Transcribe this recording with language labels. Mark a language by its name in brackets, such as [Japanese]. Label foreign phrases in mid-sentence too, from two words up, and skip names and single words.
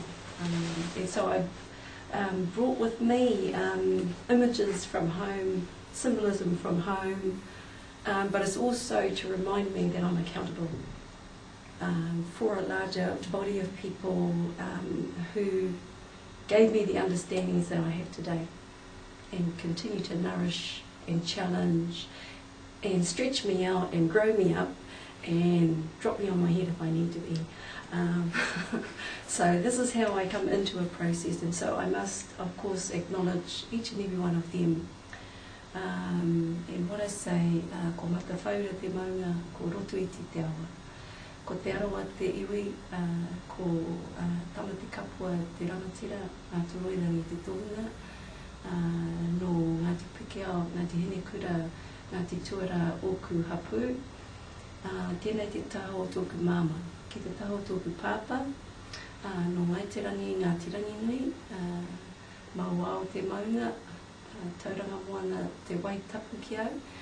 [English] And so I've brought with me images from home, symbolism from home, but it's also to remind me that I'm accountable for a larger body of people who gave me the understandings that I have today and continue to nourish and challenge and stretch me out and grow me up and drop me on my head if I need to be. So this is how I come into a process, and so I must of course acknowledge each and every one of them. And what I say, [Māori] ko maka whaura te maunga, ko roto I te awa. Ko te aroa te iwi, ko tama te kapua te rangatira, ngā te roirangi te tohunga, no Ngāti Pukeo, Ngāti Henekura, Ngāti Tuara Oku Hapu, tēnei te taho o tōku māma, ki te taho o tōku pāpā, no Ngaitirangi, Ngāti Rangi Nui, mau te maunga, tauranga moana te waitapu ki au,